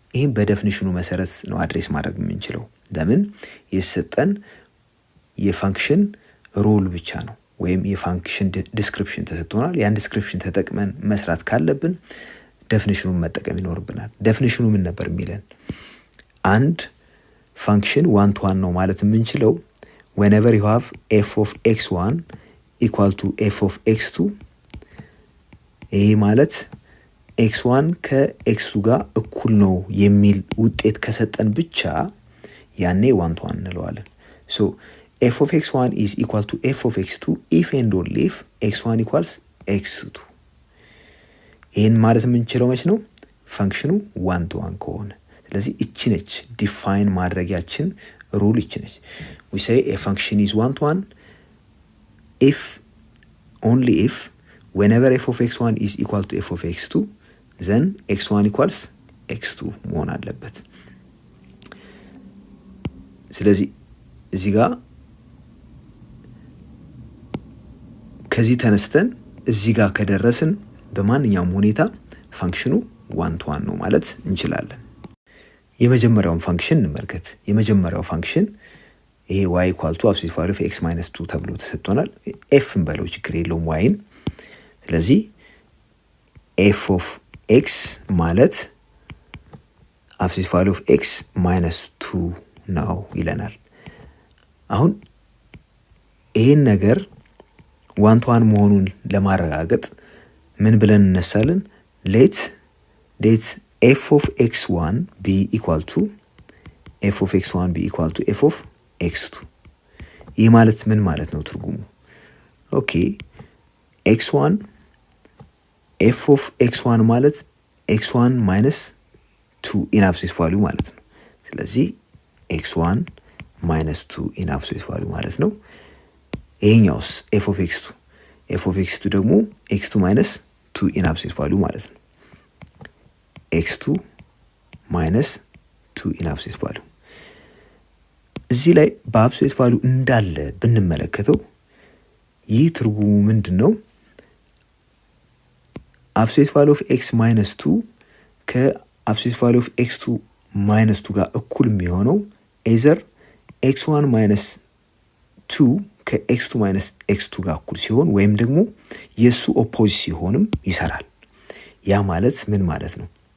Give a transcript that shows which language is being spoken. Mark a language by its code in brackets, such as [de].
[am] ይሄን በዴፊኒሽኑ መሰረት ነው አድሬስ ማድረግ የምንችለው። ለምን? የሰጠን የፋንክሽን ሩል ብቻ ነው ወይም የፋንክሽን ዲስክሪፕሽን ተሰጥቶናል። ያን ዲስክሪፕሽን ተጠቅመን መስራት ካለብን ዴፊኒሽኑን መጠቀም ይኖርብናል። ዴፊኒሽኑ ምን ነበር የሚለን? አንድ ፋንክሽን ዋን ቱ ዋን ነው ማለት የምንችለው [en] whenever you have f of x1 equal to f of x2 [am] ይሄ ማለት x1 ከx2 ጋር እኩል ነው የሚል ውጤት ከሰጠን ብቻ ያኔ ዋን ቱ ዋን እንለዋለን። [en] so f of x1 is equal to f of x2 if and only if x1 equals x2። [am] ይሄን ማለት የምንችለው መች ነው? ፋንክሽኑ ዋን ቱ ዋን ከሆነ። ስለዚህ እቺ ነች ዲፋይን ማድረጊያችን ሩል እቺ ነች። [en] we say a function is one to one if only if whenever f of x1 is equal to f of x2 then x1 equals x2 [am] መሆን አለበት። ስለዚህ እዚህ ጋር ከዚህ ተነስተን እዚህ ጋር ከደረስን በማንኛውም ሁኔታ ፋንክሽኑ ዋን ቱ ዋን ነው ማለት እንችላለን። የመጀመሪያውን ፋንክሽን እንመልከት። የመጀመሪያው ፋንክሽን ይሄ [en] y equal to absolute value of x minus 2 [am] ተብሎ ተሰጥቶናል። f እንበለው ችግር የለውም yን። ስለዚህ f of x ማለት [en] absolute value of x minus 2 [am] ነው ይለናል። አሁን ይሄን ነገር ዋን ቱ ዋን መሆኑን ለማረጋገጥ ምን ብለን እነሳለን? [en] let f of x1 be equal to f of x1 be equal to f of x2። ይህ ማለት ምን ማለት ነው ትርጉሙ? [am] ኦኬ [en] x1 f of x1 ማለት x1 minus 2 in absolute value [am] ማለት ነው። ስለዚህ [en] x1 minus 2 in absolute value [am] ማለት ነው። ይሄኛውስ [en] f of x2 [am] ደግሞ [en] x2 minus 2 in absolute value ማለት ነው። x2 minus 2 in absolute value [am] እዚህ ላይ በአብሶሉት ቫልዩ እንዳለ ብንመለከተው ይህ ትርጉሙ ምንድነው? [en] absolute value of x minus 2 [am] ከ [en] absolute value of x2 minus 2 [am] ጋር እኩል የሚሆነው [en] either x1 minus 2 [am] ከx2 minus x2 ጋር እኩል ሲሆን ወይም ደግሞ የሱ ኦፖዚት ሲሆንም ይሰራል። ያ ማለት ምን ማለት ነው?